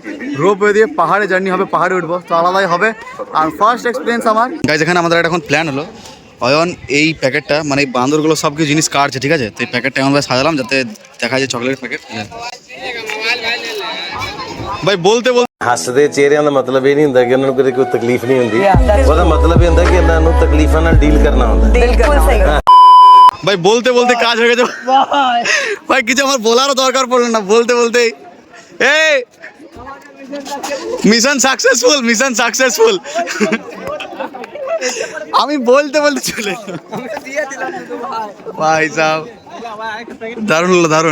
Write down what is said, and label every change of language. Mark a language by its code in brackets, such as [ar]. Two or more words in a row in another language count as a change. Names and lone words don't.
[bn] রোপওয়ে দিয়ে পাহাড়ে জার্নি হবে, পাহাড়ে উঠবো, তো আলাদাই হবে। আর [en] first experience [bn] আমার গাইজ, এখানে আমাদের এখন প্ল্যান হলো অয়ন এই প্যাকেটটা, মানে এই বান্দরগুলো সব কিছু জিনিস কাটছে, ঠিক আছে? তো এই প্যাকেটটা এমনভাবে সাজালাম যাতে দেখা যায় চকলেটের প্যাকেট। ভাই বলতে বলতে [pa] ਹੱਸਦੇ ਚਿਹਰਿਆਂ ਦਾ ਮਤਲਬ ਇਹ ਨਹੀਂ ਹੁੰਦਾ ਕਿ ਉਹਨਾਂ ਨੂੰ ਕੋਈ ਤਕਲੀਫ ਨਹੀਂ ਹੁੰਦੀ, ਉਹਦਾ ਮਤਲਬ ਇਹ ਹੁੰਦਾ ਕਿ ਇਹਨਾਂ ਨੂੰ ਤਕਲੀਫਾਂ ਨਾਲ ਡੀਲ ਕਰਨਾ ਹੁੰਦਾ। [bn] ভাই বলতে বলতে কাজ হয়ে গেছে ভাই, কিছু আমার বলারও দরকার পড়লো না, বলতে বলতেই এই [en] mission successful, mission successful. [bn] আমি বলতে বলতে চলে ভাই সাহেব, দারুণ হলো, দারুণ।